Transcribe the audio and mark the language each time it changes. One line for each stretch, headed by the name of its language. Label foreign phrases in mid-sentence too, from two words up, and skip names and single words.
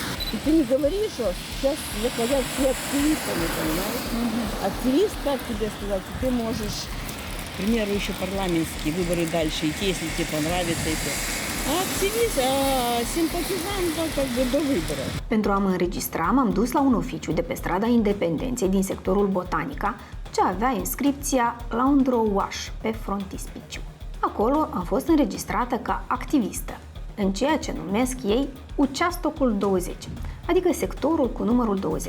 Russian: И ты не говоришь, что сейчас заходят все активистами, понимаешь? Активист, как тебе сказать, ты можешь, к примеру, еще парламентские выборы дальше идти, если тебе понравится это. А активист, симпатизант, как бы до выборов.
Romanian: Pentru a mă înregistra, m-am dus la un oficiu de pe strada Independenței din sectorul Botanica, ce avea inscripția Laundrowash pe frontispiciu. Acolo am fost înregistrată ca activistă, în ceea ce numesc ei Uceastocul 20, adică sectorul cu numărul 20.